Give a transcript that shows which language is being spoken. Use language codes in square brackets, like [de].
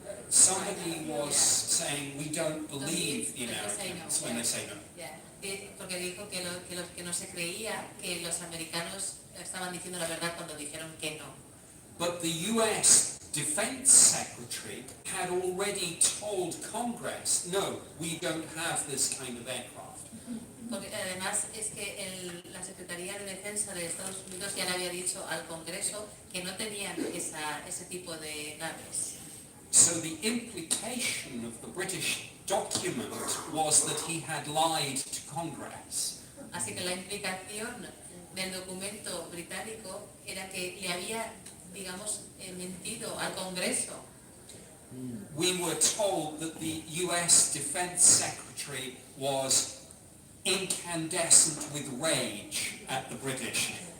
[en] Somebody was saying we don't believe the Americans when they say no. [es] Porque dijo que no se creía que los americanos estaban diciendo la verdad cuando dijeron que no. [en] But the US Defense Secretary had already told Congress, no, we don't have this kind of aircraft. [es] Porque además es que la Secretaría de Defensa de Estados Unidos ya le había dicho al Congreso que no tenían ese tipo de naves. [en] So the implication of the British document was that he had lied to Congress. [es] Así que la implicación del documento británico era que le había, digamos, mentido al Congreso. [en] We were told that the US Defense Secretary was incandescent with rage at the British.